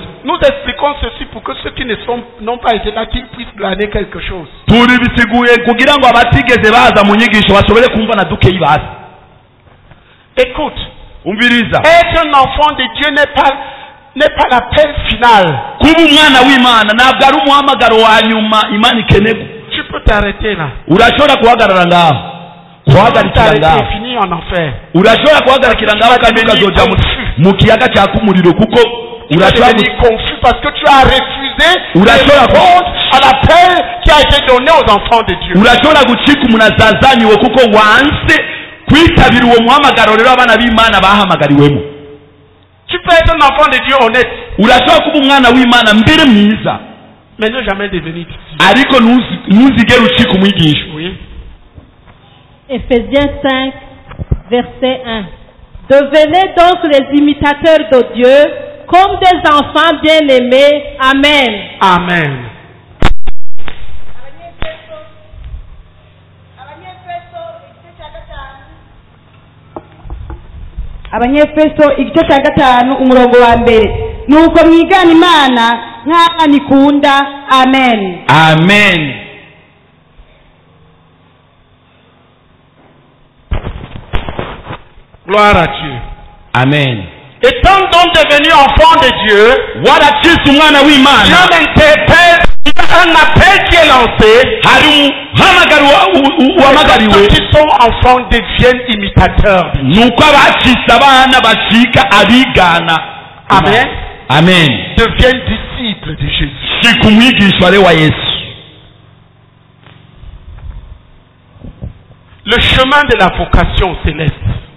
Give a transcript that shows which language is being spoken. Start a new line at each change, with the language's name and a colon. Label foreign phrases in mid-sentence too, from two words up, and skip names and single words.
French: Nous expliquons ceci pour que ceux qui n'ont pas été là, qu'ils puissent glaner quelque chose.
Rundi: turi bisiguye kugira ngo abatigeze baza mu nyigisho bashobore kumva na dukeyi bazi.
French: Écoute,
Rundi: umviriza,
French: être un enfant de Dieu n'est pas l'appel final.
Rundi: kuba umwana w'Imana ntabwo ari umuhamagaro wa nyuma Imana ikeneye.
French: Tu peux t'arrêter là.
Rundi: urashobora guhagarara ngaho, guhagarikira ngaho,
French: T'arrêter, finir en enfer.
Rundi: urashobora guhagarikira ngaho kandi ukazoja mu kiyaga cyaka umuriro, kuko
French: Tu vas devenir confus parce que tu as refusé de répondre à l'appel qui a été donné aux enfants de Dieu.
Rundi: urashobora gucika umuntu azazaniwe kuko wanse kwitabira uwo muhamagaro rero abana b'Imana bahamagariwemo.
French: Tu peux être un enfant de Dieu honnête,
Rundi: urashobora kuba umwana w'Imana mbere mwiza,
French: mais ne jamais devenir disciple.
Rundi: ariko ntuzigere ucika umwigisha.
French: Oui. Éphésiens 5, verset 1. Devenez donc les imitateurs de Dieu comme des enfants bien-aimés. Amen. Amen.
Rundi: Abanyefeso igice cya 5 umurongo wa mbere. Nuko mwigana Imana nk'abana ikunda. Amen. Amen.
French: Gloire à Dieu. Amen. Étant donc devenu enfant de Dieu,
Rundi: waracitse umwana w'Imana,
French: Dieu m'interpelle, il y a un appel qui est lancé. Ceux qui sont enfants deviennent imitateurs. Amen. Amen. Deviennent disciples de Jésus. Le chemin de la vocation céleste.